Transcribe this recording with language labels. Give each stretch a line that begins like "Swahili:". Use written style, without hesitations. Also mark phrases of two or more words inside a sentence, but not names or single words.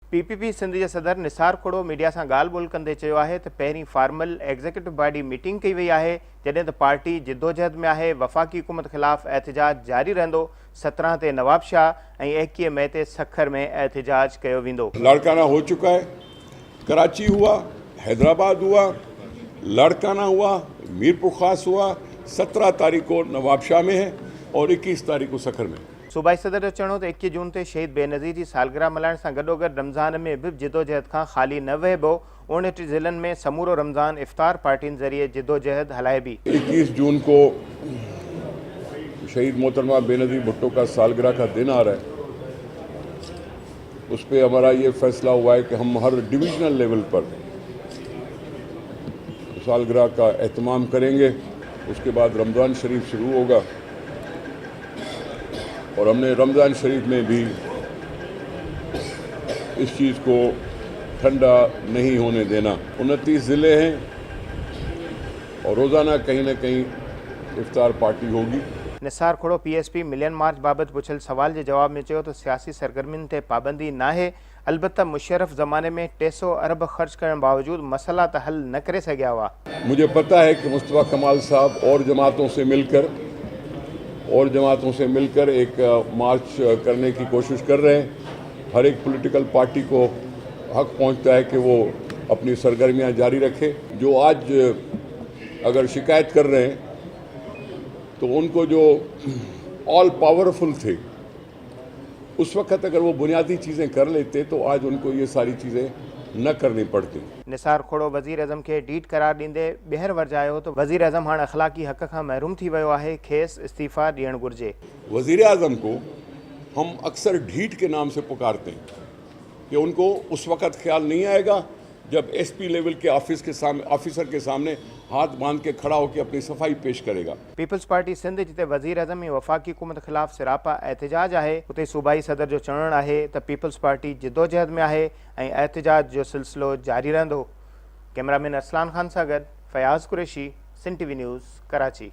Sindhi: पीपीपी सिंध के सदर निसार खोड़ो मीडिया से गाल बोल कंदे चयो आहे त पहिरीं
English: formal executive body meeting
Sindhi: कई वई आहे, जॾहिं त पार्टी जिद्दोजहद में आहे। वफ़ाक़ी हुकूमत ख़िलाफ़ एहतजाज जारी रहंदो। 17 ते नवाबशाह ऐं 21 मई ते सखर में एहतजाज कयो वेंदो।
Urdu: لاڑکانہ ہو چکا ہے، کراچی ہوا، حیدرآباد ہوا، لاڑکانہ ہوا، میرپور خاص ہوا، 17 تاریخ کو نوابشاہ میں ہے اور 21 تاریخ کو سکھر میں.
Sindhi: सूबाई सदर जो चवणो त 21 जून ते शहीद बेनज़ीर की सालगिरह मल्हाइण सां गॾोगॾु रमज़ान में भी जिद्दोजहद खां ख़ाली न वहिबो। 59 ज़िलनि में समूरो रमज़ान इफ्तार पार्टियुनि ज़रिए जिद्दोजहद हलाइबी।
Urdu: 21 جون کو شہید محترمہ بینظیر بھٹو کا سالگرہ کا دن آ رہا ہے. اس پر ہمارا یہ فیصلہ ہوا ہے کہ ہم ہر
English: divisional level
Urdu: پر سالگرہ کا اہتمام کریں گے. اس کے بعد رمضان شریف شروع ہوگا اور ہم نے رمضان شریف میں بھی اس چیز کو ٹھنڈا نہیں ہونے دینا. 29 ضلعے ہیں اور روزانہ کہیں نہ کہیں افطار پارٹی ہوگی.
Sindhi: निसार खोड़ो पीएसपी मिलियन मार्च बाबत पुछल सवाल के जवाब में चयो तो सियासी सरगर्मियों ते पाबंदी नाहे, अलबत्ता मुशर्रफ ज़माने में 300 अरब खर्च करने बावजूद मसला तो हल न करे सघिया हुआ।
Urdu: مجھے پتا ہے کہ مصطفیٰ کمال صاحب اور جماعتوں سے مل کر ایک مارچ کرنے کی کوشش کر رہے ہیں. ہر ایک
English: political party
Urdu: کو حق پہنچتا ہے کہ وہ اپنی سرگرمیاں جاری رکھے. جو آج اگر شکایت کر رہے ہیں تو ان کو جو
English: all powerful
Urdu: تھے اس وقت اگر وہ بنیادی چیزیں کر لیتے تو آج ان کو یہ ساری چیزیں نہ کرنی پڑتی.
Sindhi: निसार खोड़ो वज़ीर अज़म के डीट करार ॾींदे ॿीहर वरजायो तो वज़ीर अज़म हाणे अख़लाक़ी हक़ खां महरूम थी वियो आहे, खेसि इस्तीफ़ा ॾियणु घुरिजे।
Urdu: وزیر اعظم کو ہم اکثر ڈھیٹ کے نام سے پکارتے ہیں کہ ان کو اس وقت خیال نہیں آئے گا جب ایس پی لیول کے آفیسر کے سامنے ہاتھ باندھ کے کھڑا ہو کر اپنی صفائی پیش کرے گا.
Sindhi: पीपल्स पार्टी सिंध जिते वज़ीर अज़म ऐं वफ़ाक़ी हुकूमत ख़िलाफ़ सिरापा एहतजाज आहे, उते सूबाई सदर जो चवणु आहे त पीपल्स पार्टी जिद्दोजहद में आहे ऐं एहतजाज जो सिलसिलो जारी रहंदो। कैमरामैन अरसलान ख़ान सां गॾु फयाज़ कुरैशी, सिंध टीवी न्यूज़, कराची।